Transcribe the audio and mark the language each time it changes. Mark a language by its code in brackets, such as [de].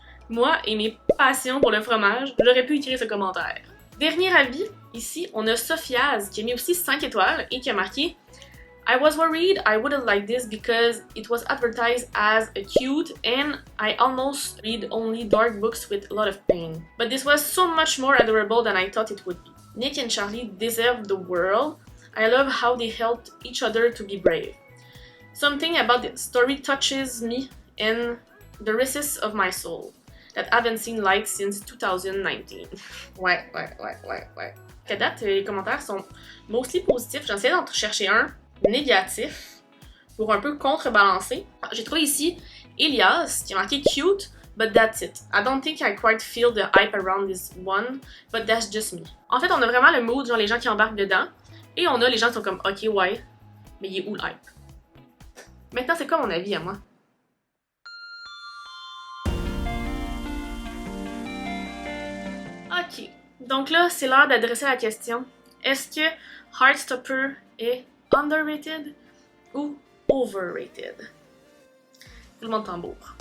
[fr] Moi et mes passions pour le fromage, j'aurais pu écrire ce commentaire. Dernier avis, ici, on a Sophiaz qui a mis aussi 5 étoiles et qui a marqué [en] I was worried I wouldn't like this because it was advertised as a cute and I almost read only dark books with a lot of pain. But this was so much more adorable than I thought it would be. Nick and Charlie deserve the world. I love how they helped each other to be brave. Something about the story touches me in the recesses of my soul that haven't seen light since 2019. [fr] Ouais. À date, les commentaires sont mostly positifs. J'ai essayé d'en chercher un négatif pour un peu contrebalancer. J'ai trouvé ici Elias qui a marqué [en] cute, but that's it. I don't think I quite feel the hype around this one, but that's just me. [fr] En fait, on a vraiment le mood, genre les gens qui embarquent dedans, et on a les gens qui sont comme ok, ouais, mais il est où le hype? Maintenant, c'est quoi mon avis à moi? Ok, donc là, c'est l'heure d'adresser la question. Est-ce que Heartstopper est underrated ou overrated? Roulement de tambour.